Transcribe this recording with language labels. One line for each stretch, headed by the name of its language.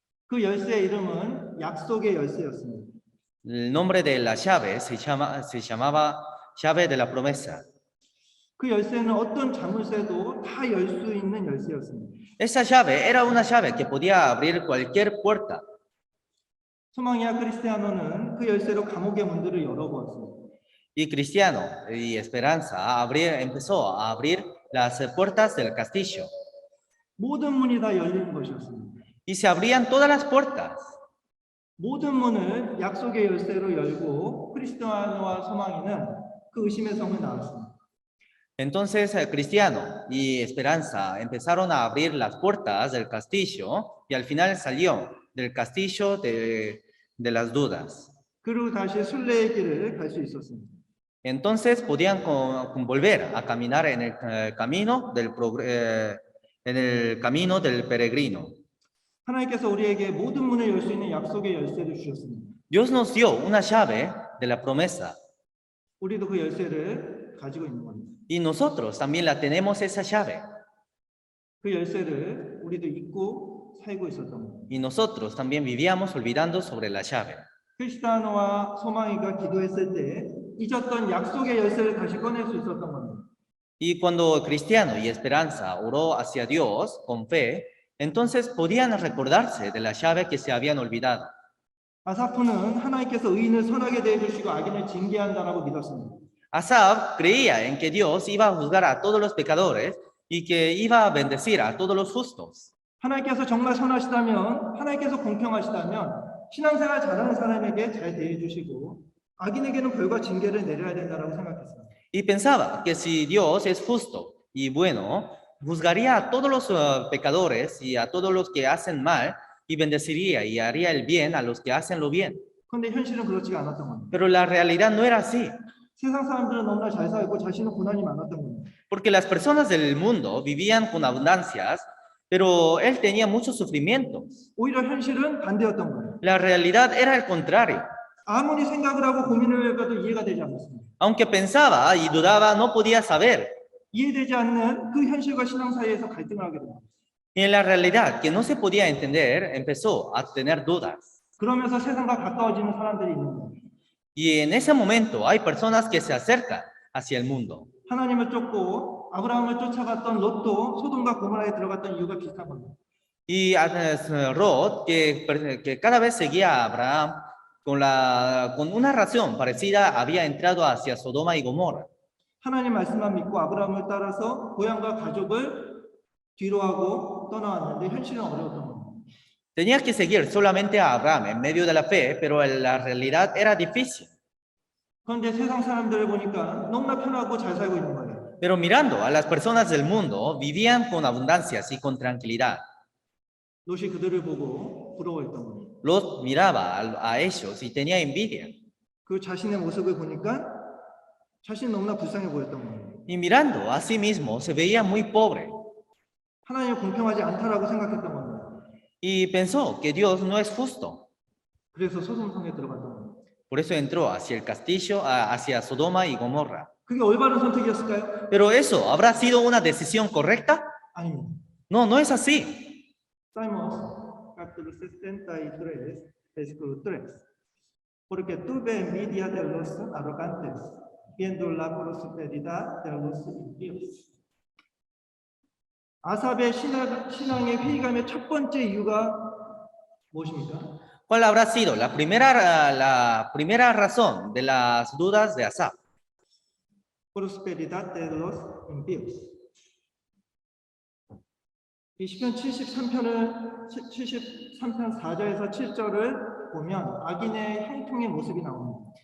Korean: 그 열쇠의 이름은 약속의 열쇠였습니다.
Spanish: El nombre de la llave se llamaba llave de la promesa.
Korean: 그 열쇠는 어떤 자물쇠도 다 열 수 있는 열쇠였습니다.
Spanish: Esa llave era una llave que podía abrir cualquier puerta.
Korean: 소망이와 크리스티아노는 그 열쇠로 감옥의 문들을 열어보았습니다.
Spanish: Y Cristiano y Esperanza empezó a abrir las puertas del castillo.
Korean: 모든 문이 다 열리는 것이었습니다.
Spanish: Y se abrían todas las puertas.
Korean: 모든 문을 약속의 열쇠로 열고 크리스티아노와 소망이는 그 의심의 성을 나왔습니다.
Spanish: Entonces Cristiano y Esperanza empezaron a abrir las puertas del castillo y al final salió del castillo de las dudas.
Korean: 그리고 다시 순례의 길을 갈 수 있었습니다.
Spanish: Entonces podían volver a caminar en el camino del peregrino.
Korean: 하나님께서 우리에게 모든 문을 열 수 있는 약속의 열쇠를 주셨습니다.
Spanish: Dios nos dio una llave de la promesa
Korean: 우리도 그 열쇠를 가지고 있는 겁니다.
Spanish: y nosotros también la tenemos esa llave
Korean: 그 열쇠를 우리도 잊고 살고 있었던 겁니다.
Spanish: y nosotros también vivíamos olvidando sobre la llave.
Korean: 크리스티아노와 소망이가 기도했을 때 잊었던 약속의 열쇠를 다시 꺼낼 수 있었던 겁니다.
Spanish: Y cuando Cristiano y Esperanza oró hacia Dios con fe, entonces podían recordarse de la llave que se habían olvidado.
Korean: 아사프는 하나님께서 의인을 선하게 대해주시고 악인을 징계한다라고 믿었습니다.
Spanish: Asaf creía en que Dios iba a juzgar a todos los pecadores y que iba a bendecir a todos los justos.
Korean: 하나님께서 정말 선하시다면, 하나님께서 공평하시다면 신앙생활 잘하는 사람에게 잘 대해주시고 악인에게는 벌과 징계를 내려야 된다라고 생각했습니다.
Spanish: Y pensaba que si Dios es justo y bueno, juzgaría a todos los pecadores y a todos los que hacen mal y bendeciría y haría el bien a los que hacen lo bien.
Korean: 그런데 현실은 그렇지가 않았던 겁니다.
Spanish: Pero la realidad no era así,
Korean: 세상 사람들은 너무나 잘 살고 자신은 고난이 많았던 겁니다.
Spanish: porque las personas del mundo vivían con abundancias, pero él tenía muchos sufrimientos.
Korean: 오히려 현실은 반대였던 거예요.
Spanish: La realidad era el contrario.
Korean: 아무리 생각을 하고 고민을 해봐도 이해가 되지 않았습니다.
Spanish: Aunque pensaba y dudaba, no podía saber.
Korean: 이해되지 않는 그 현실과 신앙 사이에서 갈등을 하게 됩니다.
Spanish: Y en la realidad que no se podía entender, empezó a tener dudas.
Korean: 그러면서 세상과 가까워지는 사람들이 있는 거예요.
Spanish: Y en ese momento hay personas que se acercan hacia el mundo.
Korean: 하나님을 쫓고 아브라함을 쫓아갔던 롯도 소돔과 고모라에 들어갔던 이유가 비슷한 겁니다.
Spanish: Y Lot, que cada vez seguía a Abraham, con una razón parecida, había entrado hacia Sodoma y Gomorra.
Korean: 하나님 말씀만 믿고 아브라함을 따라서 고향과 가족을 뒤로 하고 떠나왔는데 현실은 어려웠던 겁니다.
Spanish: Tenía que seguir solamente a Abraham en medio de la fe, pero la realidad era difícil.
Korean: 그런데 세상 사람들을 보니까 너무나 편하고 잘 살고 있는 거예요.
Spanish: Pero mirando a las personas del mundo, vivían con abundancias y con tranquilidad.
Korean: 롯이 그들을 보고 부러워했던 겁니다.
Spanish: Lot miraba a ellos y tenía envidia.
Korean: 그 자신의 모습을 보니까 자신이 너무나 불쌍해 보였던 거예요.
Spanish: Y mirando a sí mismo, se veía muy pobre.
Korean: 하나님이 공평하지 않다라고 생각했던 겁니다.
Spanish: Y pensó que Dios no es justo.
Korean: 그래서 소돔성에 들어갔던 겁니다.
Spanish: Por eso entró hacia el castillo, hacia Sodoma y Gomorra.
Korean: 그게 올바른 선택이었을까요?
Spanish: Pero eso, ¿habrá sido una decisión correcta?
Korean: 아닙니다.
Spanish: No, no es así. Salmos capítulo 73, versículo 3. Porque tuve envidia de los arrogantes, viendo la prosperidad de los impíos.
Korean: 아삽의 신앙의 회의감의 첫 번째 이유가 무엇입니까?
Spanish: ¿Cuál habrá sido la primera razón de las dudas de Asaf? prosperidad de los impíos.
Korean: 이 시편 73편 4절에서 7절을 보면 악인의 형통의 모습이 나옵니다.